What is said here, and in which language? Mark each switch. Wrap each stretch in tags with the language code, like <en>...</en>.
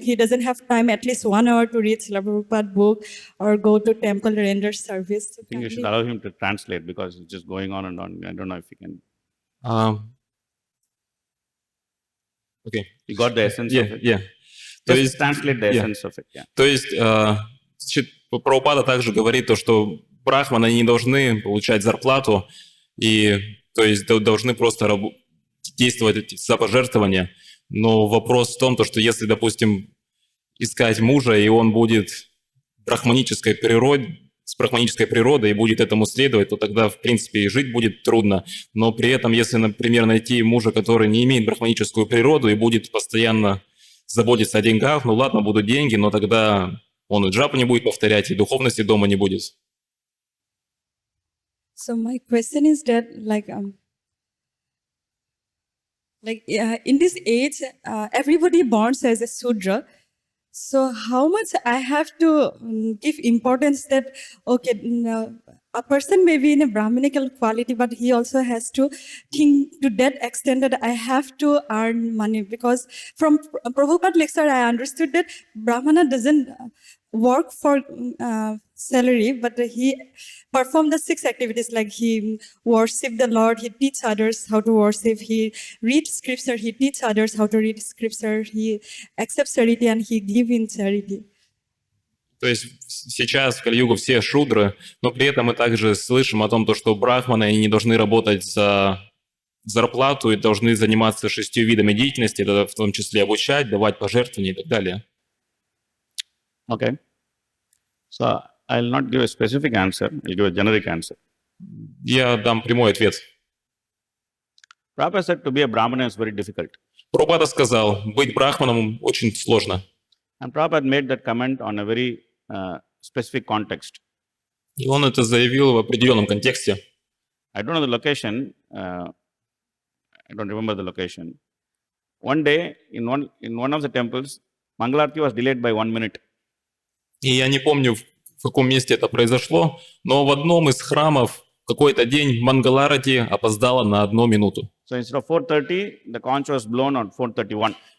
<en>He doesn't have time at least 1 hour to read Srila Prabhupada book or go to temple render service. So I think you should allow him to translate because it's just going on and on. I don't know if he can. Okay. You got the essence of it? Yeah. Just translate the essence of it. Yeah.</en> <ru>То есть Прабхупада также говорит то, что брахманы не должны получать зарплату, и то есть должны просто действовать за пожертвования. Но вопрос в том, то, что если, допустим, искать мужа, и он будет с брахманической природой и будет этому следовать, то тогда, в принципе, и жить будет трудно. Но при этом, если, например, найти мужа, который не имеет брахманическую природу и будет постоянно заботиться о деньгах, ну ладно, будут деньги, но тогда он и джапу не будет повторять, и духовности дома не будет.</ru> <en>So my question is that, in this age, everybody born as a Sudra. So how much I have to give importance that, okay, a person may be in a Brahmanical quality, but he also has to think to that extent that I have to earn money. Because from Prabhupada lecture, I understood that Brahmana doesn't work for salary, but he perform the 6 activities, like he worship the Lord, he teach others how to worship, he read scripture, he teach others how to read scripture, he accepts charity and he give in charity.</en> <ru>То есть сейчас в Кали-югу все шудры, но при этом мы также слышим о том, что брахманы они не должны работать за зарплату и должны заниматься 6 видами деятельности, это в том числе обучать, давать пожертвования и так далее.</ru> <en>Okay. So I'll not give a specific answer, I'll give a generic answer.</en> <ru>Я дам прямой ответ.</ru> <en>Prabhupada said to be a Brahmana is very difficult.</en> <ru>Прабхупада сказал, быть брахманом очень сложно.</ru> <en>And Prabhupada made that comment on a very specific context.</en> <ru>И он это заявил в определенном контексте.</ru> <en>I don't know the location. I don't remember the location. One day, in one of the temples, Mangalarti was delayed by 1 minute.</en> <ru>И я не помню, в каком месте это произошло, но в одном из храмов какой-то день Мангаларати опоздала на 1 минуту.</ru> <en>So instead of 4:30, the conch was blown on 4:31.</en>